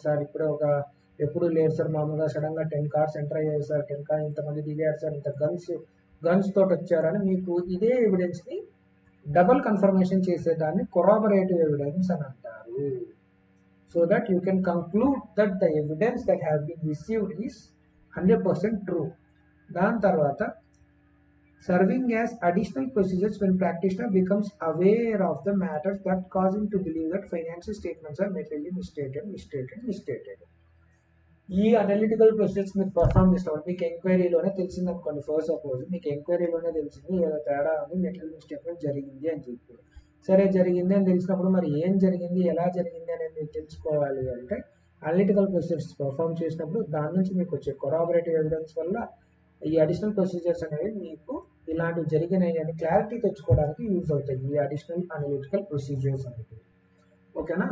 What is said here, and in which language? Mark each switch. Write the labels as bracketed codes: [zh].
[te] Sir ఇప్పుడే ఎప్పుడు లేదు సార్, మామూలుగా సడన్గా 10 కార్స్ ఎంటర్ అయ్యాయి సార్, 10 కార్ ఇంతమంది దిగారు సార్, ఇంత గన్స్ తోటి వచ్చారని మీకు ఇదే ఎవిడెన్స్ని డబుల్ కన్ఫర్మేషన్ చేసేదాన్ని కొరాబరేటివ్ ఎవిడెన్స్ అని అంటారు. [en] So that you can conclude that the evidence that have been received is 100% true. [te] దాని తర్వాత [en] serving as additional procedures when practitioner becomes aware of the matters that cause him to believe that financial statements are materially misstated. [te] ఈ analytical process మీరు perform చేసినప్పుడు మీకు ఎంక్వైరీలోనే తెలిసింది అనుకోండి. First suppose మీకు ఎంక్వైరీలోనే తెలిసింది ఏదో తేడా అని, మెటీరియల్ మిస్టేట్మెంట్ జరిగింది అని చెప్పి, సరే జరిగింది అని తెలిసినప్పుడు మరి ఏం జరిగింది, ఎలా జరిగింది అనేది మీరు తెలుసుకోవాలి అంటే అనలిటికల్ ప్రొసెస్ పర్ఫామ్ చేసినప్పుడు దాని నుంచి మీకు వచ్చే కొరాబరేటివ్ ఎవిడెన్స్ వల్ల ఈ అడిషనల్ ప్రొసీజర్స్ అనేవి మీకు ఇలాంటివి జరిగినాయి అని క్లారిటీ తెచ్చుకోవడానికి యూజ్ అవుతాయి ఈ అడిషనల్ అనలిటికల్ ప్రొసీజర్స్ అనేవి. ఓకేనా?